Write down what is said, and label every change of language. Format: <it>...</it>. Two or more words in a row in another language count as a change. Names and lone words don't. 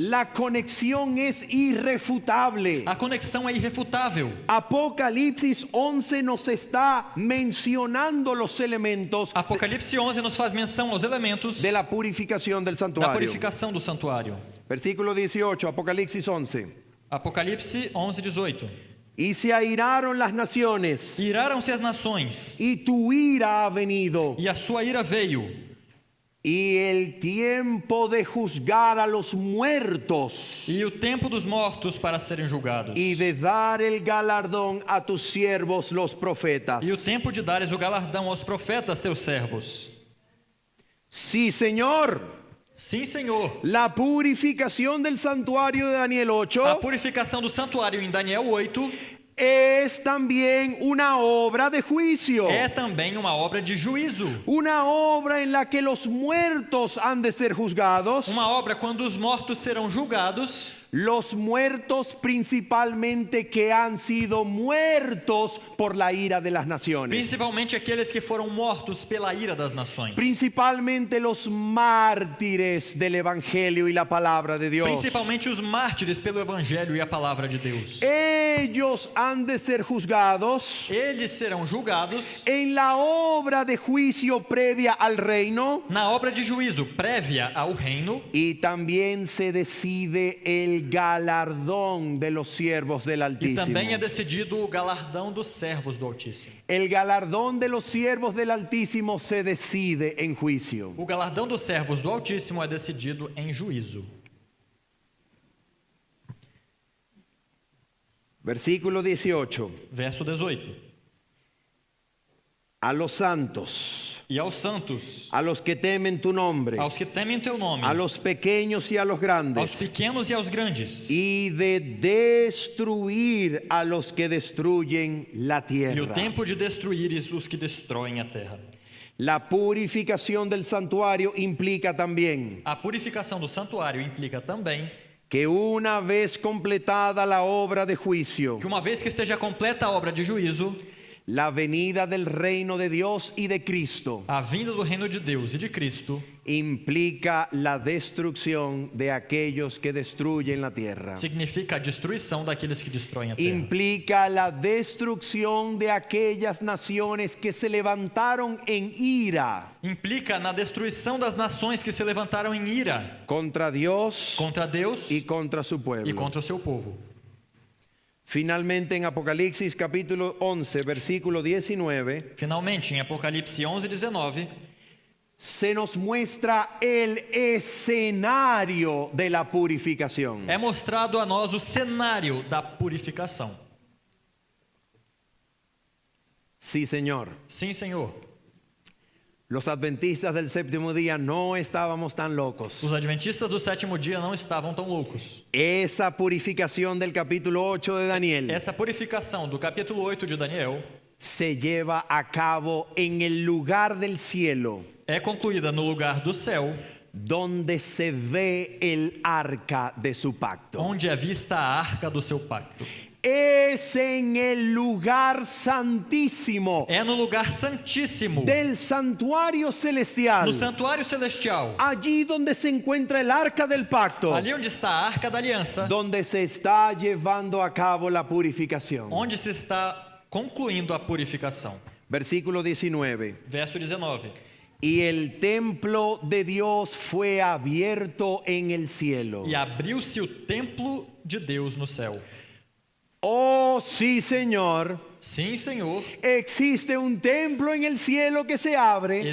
<es>La conexión es irrefutable.</es> <pt>A conexão é irrefutável.</pt> <es>Apocalipsis 11 nos está mencionando los elementos</es> <pt>Apocalipse 11 nos faz menção aos elementos</pt> <es>de la purificación del</es> <pt>da</pt> <es>santuario.</es> <pt>purificação do santuário.</pt> <es>Versículo 18, Apocalipsis 11.</es> <pt>Apocalipse 11:18.</pt> <es>Y se airaron las naciones,</es> <pt>Iraram-se as nações,</pt> <es>y tu ira ha venido,</es> <pt>e a sua ira veio,</pt> <es>y el tiempo de juzgar a los muertos</es> <pt>e o tempo dos mortos para serem julgados,</pt> <es>y de dar el galardón a tus siervos los profetas.</es> <pt>e o tempo de dares o galardão aos profetas teus servos.</pt> <es>Sí, Señor.</es> <pt>Sim, Senhor.</pt> <es>La purificación del santuario de Daniel 8</es> <pt>A purificação do santuário em Daniel 8</pt> <es>es también una obra de juicio.</es> <pt>é também uma obra de juízo.</pt> <es>Una obra en la que los muertos han de ser juzgados.</es> <pt>Uma obra quando os mortos serão julgados,</pt> <es>Los muertos principalmente que han sido muertos por la ira de las naciones.</es> <pt>principalmente aqueles que foram mortos pela ira das nações.</pt> <es>Principalmente los mártires del Evangelio y la palabra de Dios.</es> <pt>Principalmente os mártires pelo evangelho e a palavra de Deus.</pt> <es>Ellos han de ser juzgados</es> <pt>Eles serão julgados</pt> <es>en la obra de juicio previa al reino.</es> <pt>na obra de juízo prévia ao reino,</pt> <es>Y también se decide el galardón de los siervos del</es> <pt>e</pt> <es>Altísimo.</es> <pt>também é decidido o galardão dos servos do Altíssimo.</pt> <es>El galardón de los siervos del Altísimo se decide en juicio.</es> <pt>O galardão dos servos do Altíssimo é decidido em juízo.</pt> <es>Versículo 18.</es> <pt>Verso 18.</pt> <es>A los santos,</es> <pt>E aos santos,</pt> <es>a los que temen tu nombre,</es> <pt>aos que temem teu nome,</pt> <es>a los pequeños y a los</es> <pt>aos</pt> <es>grandes,</es> <pt>pequenos e aos grandes,</pt> <es>y de destruir a los que destruyen la</es> <pt>e o</pt> <es>tierra.</es> <pt>tempo de destruíres os que destroem a terra.</pt> <es>La purificación del santuario implica también</es> <pt>A purificação do santuário implica também</pt> <es>que una vez completada la obra de juicio,</es> <pt>que uma vez que esteja completa a obra de juízo,</pt> <es>la venida del reino de Dios y de Cristo</es> <pt>a vinda do reino de Deus e de Cristo</pt> <es>implica la destrucción de aquellos que destruyen la tierra.</es> <pt>significa a destruição daqueles que destroem a terra.</pt> <es>Implica la destrucción de aquellas naciones que se levantaron en ira</es> <pt>Implica na destruição das nações que se levantaram em ira</pt> <es>contra Dios</es> <pt>contra Deus</pt> <es>y contra su</es> <pt>e</pt> <es>pueblo.</es> <pt>contra o seu povo.</pt> <es>Finalmente en Apocalipsis capítulo 11, versículo 19,</es> <pt>Finalmente, em Apocalipse 11:19,</pt> <es>se nos muestra el escenario de la purificación.</es> <pt>é mostrado a nós o cenário da purificação.</pt> <es>Sí, Señor.</es> <pt>Sim, Senhor.</pt> <es>Los adventistas del séptimo día no estábamos tan locos.</es> <pt>Os adventistas do sétimo dia não estavam tão loucos.</pt> <es>Esa purificación del capítulo 8 de Daniel</es> <pt>Essa purificação do capítulo 8 de Daniel</pt> <es>se lleva a cabo en el lugar del cielo</es> <pt>é concluída no lugar do céu,</pt> <es>donde se ve el arca de su pacto.</es> <pt>onde é vista a arca do seu pacto.</pt> <es>Es en el lugar santísimo</es> <pt>É no lugar santíssimo,</pt> <es>del santuario celestial,</es> <pt>no santuário celestial,</pt> <es>allí donde se encuentra el arca del pacto,</es> <pt>ali onde está a arca da aliança,</pt> <es>donde se está llevando a cabo la purificación.</es> <pt>onde se está concluindo a purificação.</pt> <es>Versículo 19.</es> <pt>Verso 19.</pt> <es>Y el templo de Dios fue abierto en el cielo.</es> <pt>E abriu-se o templo de Deus no céu.</pt> <es>Oh, sí, Señor.</es> <pt>Sim, Senhor.</pt> <es>Existe un templo en el cielo que se abre.</es>